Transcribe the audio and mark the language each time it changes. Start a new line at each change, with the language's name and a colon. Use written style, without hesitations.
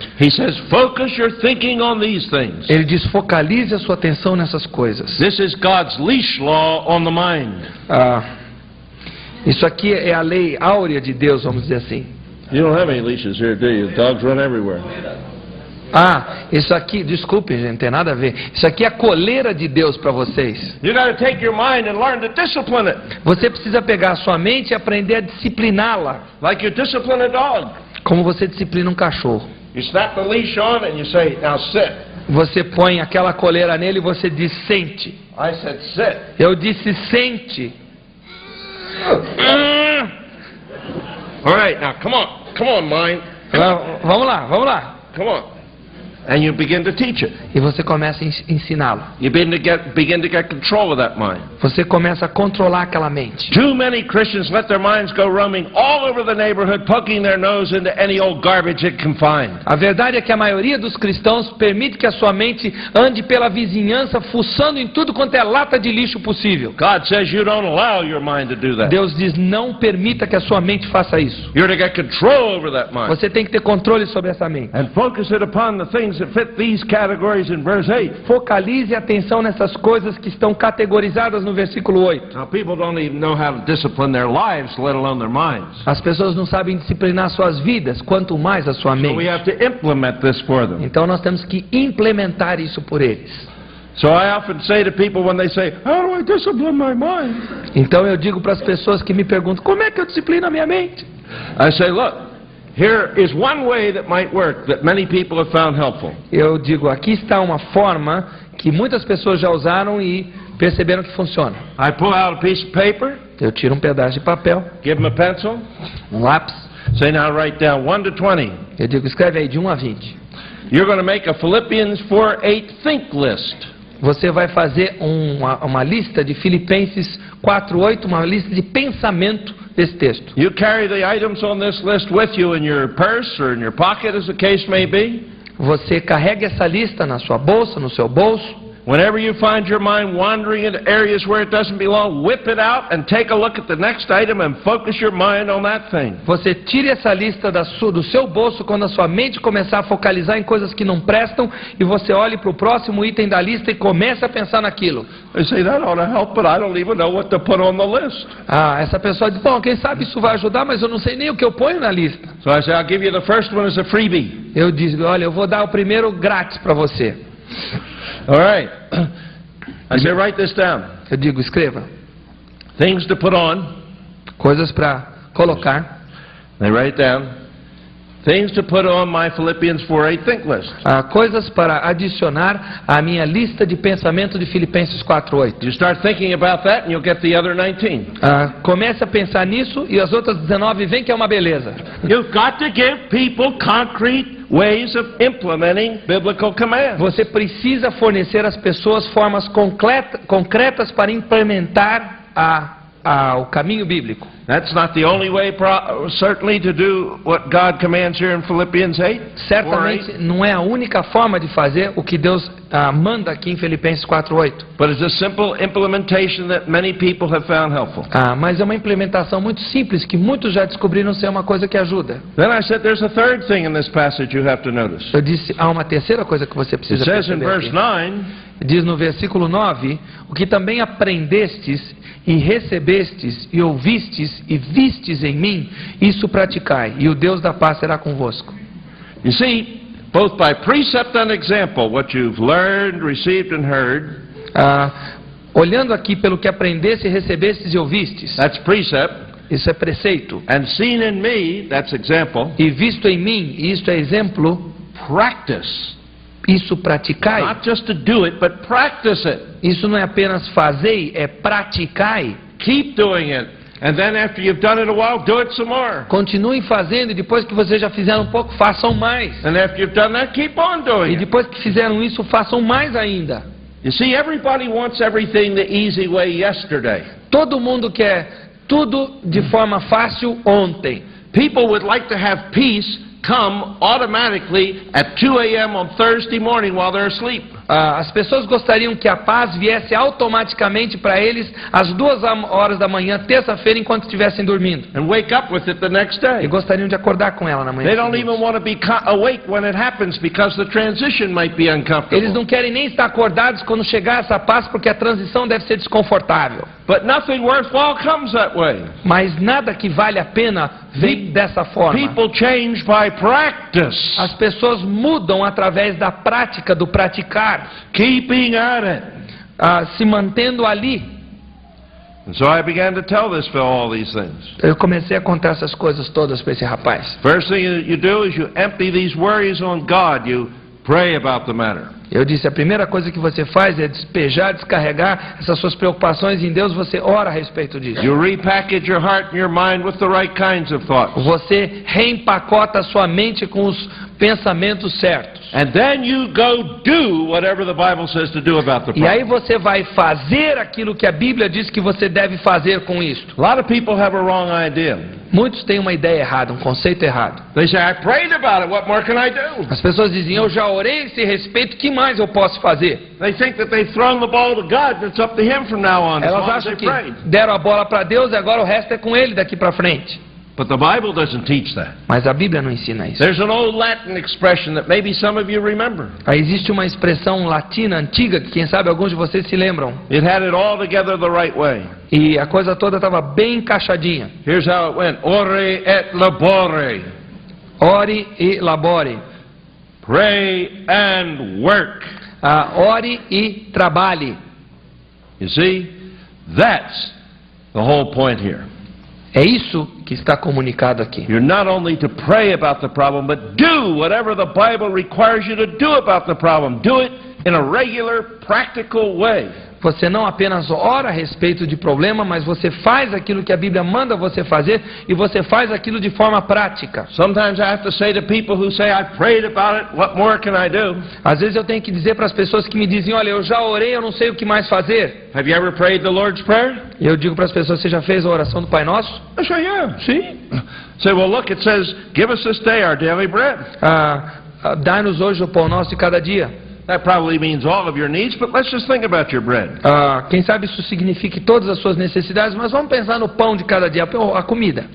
English: He says, focus your thinking on these things.
Portuguese: Ele diz, focalize a sua atenção nessas coisas.
English: This is God's leash law on the mind.
Portuguese: Isso aqui é a lei áurea de Deus, vamos dizer assim.
English: You don't have any leashes here, do you? Dogs run everywhere.
Portuguese: Isso aqui, desculpe, gente, não tem nada a ver. Isso aqui é a coleira de Deus para vocês.
English: You got to take your mind and learn to discipline it,
Portuguese: Você precisa pegar a sua mente e aprender a discipliná-la,
English: like you discipline a dog.
Portuguese: como você disciplina um cachorro.
English: You snap the leash on and you say, now sit.
Portuguese: Você põe aquela coleira nele e você diz, sente.
English: I said, sit.
Portuguese: Eu disse, sente.
English: All right, now come on, mind.
Portuguese: Vamos lá.
English: Come on. And you begin to teach it.
Portuguese: E você começa a ensiná-lo.
English: You begin to get control of that mind.
Portuguese: Você começa a controlar aquela mente.
English: Too many Christians let their minds go roaming all over the neighborhood, poking their nose into any old garbage it can find.
Portuguese: A verdade é que a maioria dos cristãos permite que a sua mente ande pela vizinhança, fuçando em tudo quanto é lata de lixo possível.
English: God says you don't allow your mind to do that.
Portuguese: Deus diz, não permita que a sua mente faça isso.
English: You're to get control over that mind.
Portuguese: Você tem que ter controle sobre essa mente.
English: And focus it upon the things that fit these categories in verse 8.
Portuguese: Focalize a atenção nessas coisas que estão categorizadas no versículo 8.
English: Now people don't even know how to discipline their lives, let alone their minds.
Portuguese: As pessoas não sabem disciplinar suas vidas, quanto mais a sua
English: So we
Portuguese: mente.
English: have to implement this for them.
Portuguese: Então nós temos que implementar isso por eles.
English: So I often say to people when they say, how do I discipline my mind?
Portuguese: Então eu digo para as pessoas que me perguntam, como é que eu disciplino a minha mente?
English: I say, look, here is one way that might work that many people have found helpful.
Portuguese: Eu digo, aqui está uma forma que muitas pessoas já usaram e perceberam que funciona.
English: I pull out a piece of paper,
Portuguese: Eu tiro um pedaço de papel,
English: give them a pencil,
Portuguese: um lápis,
English: say now write down 1 to 20.
Portuguese: eu digo, escreve aí de 1 a 20.
English: You're going to make a Philippians 4:8 think list.
Portuguese: Você vai fazer uma lista de Filipenses 4:8, uma lista de pensamento desse texto.
English: You carry the items on this list with you in your purse or in your pocket, as the case may be.
Portuguese: Você carrega essa lista na sua bolsa, no seu bolso.
English: Whenever you find your mind wandering into areas where it doesn't belong, whip it out and take a look at the next item and focus your mind on that thing.
Portuguese: Você tire essa lista do seu bolso quando a sua mente começar a focalizar em coisas que não prestam e você olhe para o próximo item da lista e comece a pensar naquilo.
English: They say that ought to help, but I don't even know what to put on the list.
Portuguese: Essa pessoa diz, bom, quem sabe isso vai ajudar, mas eu não sei nem o que eu ponho na lista.
English: So I say, I'll give you the first one as a freebie.
Portuguese: Eu digo, olha, eu vou dar o primeiro grátis para você.
English: All right. I say, write this down.
Portuguese: Eu digo, escreva.
English: Things to put on.
Portuguese: Coisas para colocar.
English: They write down. Things to put on my Philippians 4:8 think list.
Portuguese: Coisas para adicionar à minha lista de pensamento de Filipenses 4:8.
English: You start thinking about that and you'll get the other 19.
Portuguese: Comece a pensar nisso e as outras 19 vem que é uma beleza.
English: You've got to give people concrete ways of implementing biblical commands.
Portuguese: Você precisa fornecer às pessoas formas concretas para implementar o caminho bíblico.
English: That's not the only way, certainly, to do what God commands here in Philippians 8.
Portuguese: Certamente não é a única forma de fazer o que Deus manda aqui em Filipenses 4:8.
English: But it's a simple implementation that many people have found helpful.
Portuguese: Mas é uma implementação muito simples que muitos já descobriram ser uma coisa que ajuda.
English: Then I said there's a third thing in this passage you have to notice.
Portuguese: Eu disse, há uma terceira coisa que você precisa perceber.
English: It says in verse 9,
Portuguese: diz no versículo 9, o que também aprendestes e recebestes e ouvistes e vistes em mim, isso praticai, e o Deus da paz será convosco.
English: You see, both by precept and example, what you've learned, received and heard.
Portuguese: Olhando aqui pelo que aprendeste, recebestes e ouvistes.
English: That's precept.
Portuguese: Isso é preceito.
English: And seen in me, that's example.
Portuguese: E visto em mim, isto é exemplo.
English: Practice.
Portuguese: Isso praticai.
English: Not just to do it, but practice it.
Portuguese: Isso não é apenas fazei, é praticai.
English: Keep doing it. And then after you've done it a while, do it some more.
Portuguese: Continuem fazendo e depois que vocês já fizeram um pouco, façam mais.
English: And after you've done that, keep on doing it.
Portuguese: E depois que fizeram isso, façam mais ainda.
English: You see, everybody wants everything the easy way yesterday.
Portuguese: Todo mundo quer tudo de forma fácil ontem.
English: People would like to have peace come automatically at 2 a.m. on Thursday morning while they're asleep.
Portuguese: As pessoas gostariam que a paz viesse automaticamente para eles às 2 horas da manhã, terça-feira, enquanto estivessem dormindo.
English: And wake up with it the next day.
Portuguese: E gostariam de acordar com ela na manhã.
English: They don't even want to be awake when it happens because the transition might be uncomfortable.
Portuguese: Eles não querem nem estar acordados quando chegar essa paz porque a transição deve ser desconfortável.
English: But nothing worthwhile comes that way.
Portuguese: Mas nada que vale a pena vem dessa forma.
English: People change by practice.
Portuguese: As pessoas mudam através da prática, do praticar.
English: Keeping at it.
Portuguese: Se mantendo ali.
English: And so I began to tell this fellow all these things.
Portuguese: Eu comecei a contar essas coisas todas para esse rapaz.
English: First thing you do is you empty these worries on God. You pray about the matter.
Portuguese: Eu disse, a primeira coisa que você faz é despejar, descarregar essas suas preocupações em Deus, você ora a respeito disso.
English: You repackage your heart and your mind with the right kinds of thoughts.
Portuguese: Você reempacota a sua mente com os pensamentos certos.
English: And then you go do whatever the Bible says to do about the problem.
Portuguese: E aí você vai fazer aquilo que a Bíblia diz que você deve fazer com isto.
English: A lot of people have a wrong idea.
Portuguese: Muitos têm uma ideia errada, um conceito errado.
English: They say, I prayed about it, what more can I do?
Portuguese: As pessoas dizem, eu já orei a esse respeito, que mais eu posso fazer?
English: They think that they've thrown the ball to God and it's up to him from now on.
Portuguese: Elas acham que deram a bola para Deus e agora o resto é com ele daqui para frente.
English: But the Bible doesn't teach that.
Portuguese: Mas a Bíblia não ensina isso.
English: There's an old Latin expression that maybe some of you remember.
Portuguese: Existe uma expressão latina antiga que quem sabe alguns de vocês se lembram.
English: It had it all together the right way.
Portuguese: E a coisa toda estava bem encaixadinha.
English: Here's how it went.
Latin: Ore et labore. Ore e labore.
English: Pray and work.
Portuguese: Ore e trabalhe.
English: You see, that's the whole point here.
Portuguese: É isso que está comunicado aqui.
English: You're not only to pray about the problem, but do whatever the Bible requires you to do about the problem. Do it in a regular, practical way.
Portuguese: você não apenas ora a respeito de problema, mas você faz aquilo que a Bíblia manda você fazer e você faz aquilo de forma prática.
English: Sometimes I have to say to people who say, I prayed about it, what more can I do?
Portuguese: Às vezes eu tenho que dizer para as pessoas que me dizem, olha, eu já orei, eu não sei o que mais fazer.
English: Have you ever prayed the Lord's Prayer?
Portuguese: E eu digo para as pessoas, você já fez a oração do Pai Nosso?
English: I say, yeah.
Portuguese: Sim.
English: Say, well, look, it says, give us this day our daily bread.
Portuguese: Dai-nos hoje o pão nosso de cada dia.
English: That probably means all of your needs, but let's just think about your bread.
Portuguese: Quem sabe isso signifique todas as suas necessidades, mas vamos pensar no pão de cada dia, a comida.